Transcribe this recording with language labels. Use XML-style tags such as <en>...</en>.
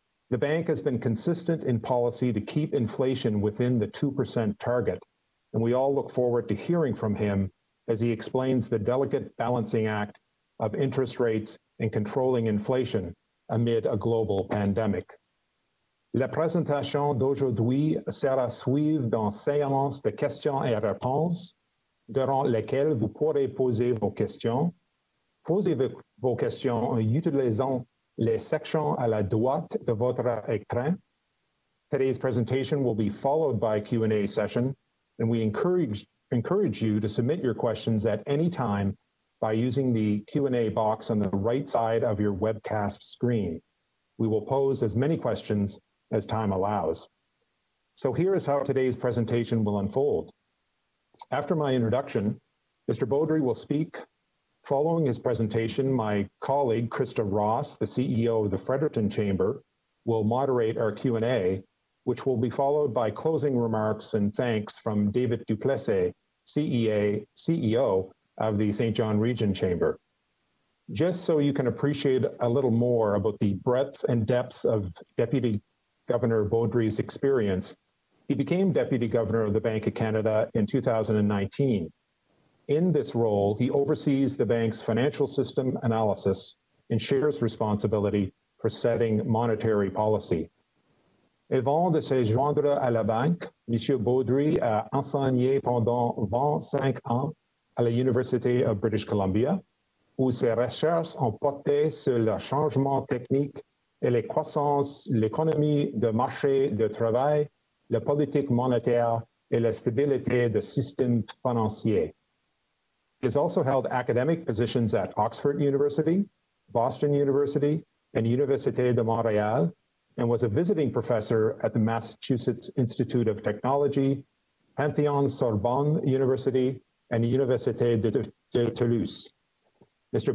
<en>The bank has been consistent in policy to keep inflation within the 2% target, and we all look forward to hearing from him as he explains the delicate balancing act of interest rates and controlling inflation amid a global pandemic.</en> <fr>La présentation d'aujourd'hui sera suivie d'une séance de questions et réponses, durant lesquelles vous pourrez poser vos questions. Posez vos questions en utilisant les sections à la droite de votre écran.</fr> <en>Today's presentation will be followed by a Q&A session, and we encourage you to submit your questions at any time by using the Q&A box on the right side of your webcast screen. We will pose as many questions as time allows. So here is how today's presentation will unfold. After my introduction, Mr. Beaudry will speak. Following his presentation, my colleague, Krista Ross, the CEO of the Fredericton Chamber, will moderate our Q&A, which will be followed by closing remarks and thanks from David Duplessis, CEO of the St. John Region Chamber. Just so you can appreciate a little more about the breadth and depth of Deputy Governor Beaudry's experience, he became Deputy Governor of the Bank of Canada in 2019. In this role, he oversees the bank's financial system analysis and shares responsibility for setting monetary policy.</en> <fr>Avant de se joindre à la banque, M. Beaudry a enseigné pendant 25 ans à la Université of British Columbia, où ses recherches ont porté sur le changement technique et les croissances, l'économie de marché de travail, la politique monétaire et la stabilité du système financier.</fr> <en>He has also held academic positions at Oxford University, Boston University, and Université de Montréal, and was a visiting professor at the Massachusetts Institute of Technology, Panthéon-Sorbonne University, and the Université de Toulouse. Mr.</en>